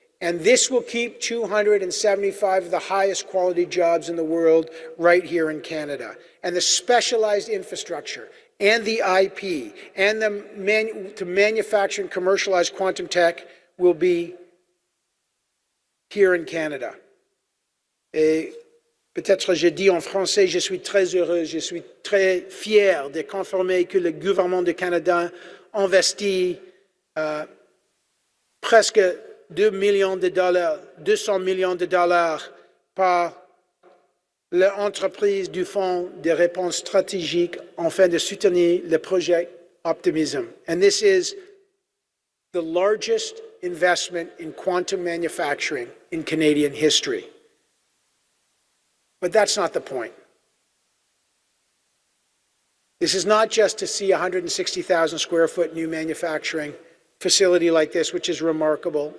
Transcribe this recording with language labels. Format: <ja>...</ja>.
<en>And this will keep 275 of the highest quality jobs in the world right here in Canada. And the specialized infrastructure and the IP and to manufacture and commercialize quantum tech will be here in Canada.</en> <fr>Et peut-être je dis en français, je suis très heureux, je suis très fier de confirmer que le gouvernement du Canada investit presque 200 millions de dollars par l'entreprise du Fonds de réponse stratégique afin de soutenir le projet OPTIMISM.</fr> <en>And this is the largest investment in quantum manufacturing in Canadian history. But that's not the point. This is not just to see a 160,000 square foot new manufacturing facility like this, which is remarkable.</en>